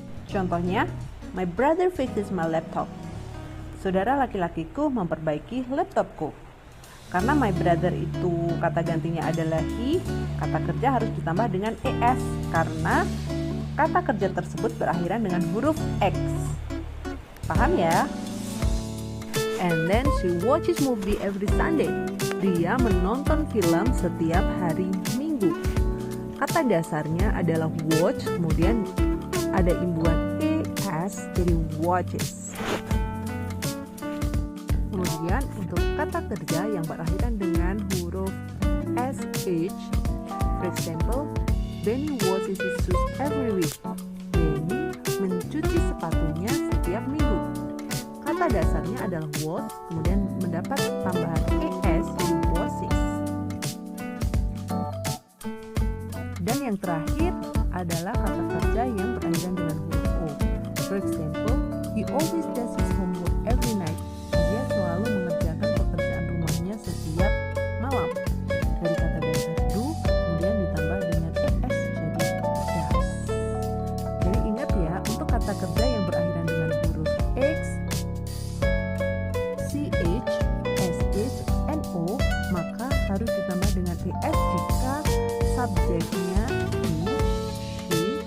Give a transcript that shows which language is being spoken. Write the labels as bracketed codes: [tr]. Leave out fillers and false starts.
[id] Contohnya, [en] my brother fixes my laptop. [id] Saudara laki-lakiku memperbaiki laptopku. Karena my brother itu kata gantinya adalah he, kata kerja harus ditambah dengan es karena kata kerja tersebut berakhiran dengan huruf x. Paham ya? [en] And then she watches movie every Sunday. [id] Dia menonton film setiap hari Minggu. Kata dasarnya adalah watch, kemudian ada imbuhan es, jadi watches. Kemudian untuk kata kerja yang berakhiran dengan huruf sh, [en] for example, Benny washes his shoes every week. [id] Benny mencuci sepatunya setiap minggu. Kata dasarnya adalah wash, kemudian mendapat tambahan es jadi washes. Dan yang terakhir adalah kata kerja yang berakhiran dengan huruf o. [en] For example, he always does his homework every night. [id] Dia selalu mengerjakan pekerjaan rumahnya setiap malam. Dari kata dasar do, kemudian ditambah dengan es jadi does. Jadi ingat ya, untuk kata kerja yang berakhiran dengan huruf x, ch, sh, and o, maka harus ditambah dengan es jika subjeknya he, she,